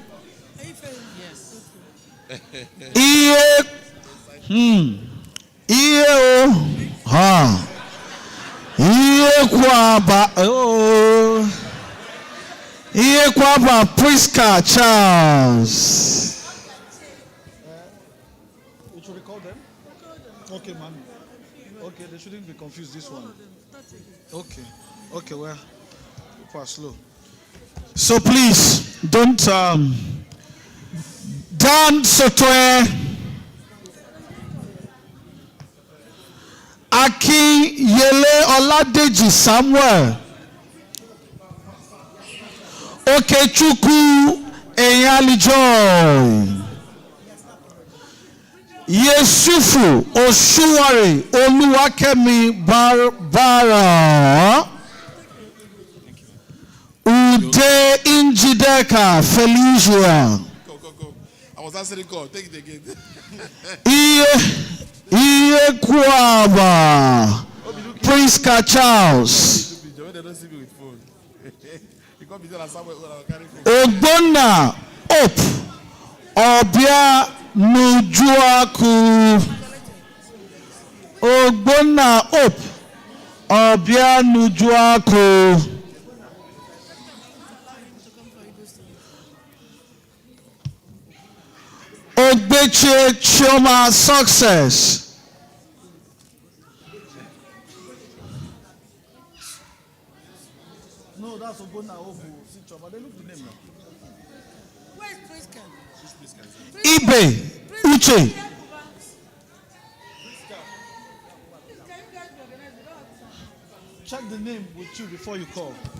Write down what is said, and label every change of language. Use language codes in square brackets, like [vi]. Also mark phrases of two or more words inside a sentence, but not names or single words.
[en] Iye kwaba Priska Charles. Okay, man. Okay, they shouldn't be confused. This one. Okay. Okay, well, people are slow. So please don't Dan Sotoe Akin Yele Oladeji Samuel Okechukwu Enyali Joy Yesufu Oshuwari Oluwakemi Bara Ude Injideka Felicia Go. I was answering God. Take it again. Iye Kwaba Priska Charles Ogbonna Hope Obia Nujuaku Ogbonna Hope Obia Nujuaku Ogbeche Chioma Success No, that's Ogbonna Hope. They look the name now. Where is Priska? Ibe Uche check the name with you before you call.